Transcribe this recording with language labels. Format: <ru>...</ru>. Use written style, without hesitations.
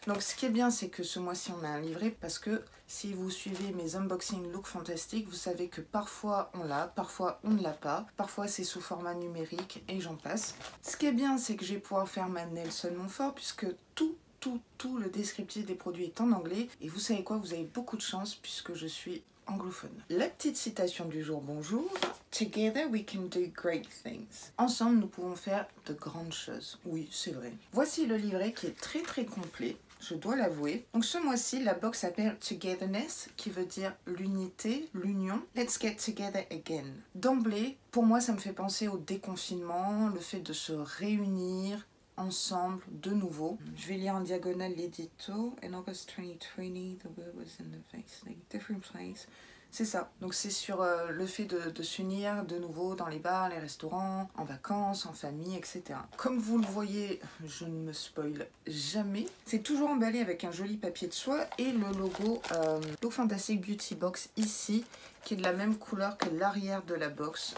<fr>Donc ce qui est bien, c'est que ce mois-ci, on a un livret parce que si vous suivez mes unboxing Look Fantastic, vous savez que parfois on l'a, parfois on ne l'a pas. Parfois c'est sous format numérique et j'en passe. Ce qui est bien, c'est que je vais pouvoir faire ma Nelson Montfort puisque tout le descriptif des produits est en anglais. Et vous savez quoi, vous avez beaucoup de chance puisque je suis anglophone. La petite citation du jour, bonjour.</fr> <en>Together we can do great things.</en> <fr>Ensemble, nous pouvons faire de grandes choses. Oui, c'est vrai. Voici le livret qui est très complet, je dois l'avouer. Donc ce mois-ci, la box s'appelle Togetherness, qui veut dire l'unité, l'union.</fr> <en>Let's get together again.</en> <fr>D'emblée, pour moi, ça me fait penser au déconfinement, le fait de se réunir ensemble de nouveau. Je vais lire en diagonale l'édito.</fr> <en>In August 2020, the world was in a different place.</en> <fr>C'est ça. Donc c'est sur le fait de s'unir de nouveau dans les bars, les restaurants, en vacances, en famille, etc. Comme vous le voyez, je ne me spoil jamais. C'est toujours emballé avec un joli papier de soie et le logo Look Fantastic Beauty Box ici, qui est de la même couleur que l'arrière de la box.</fr>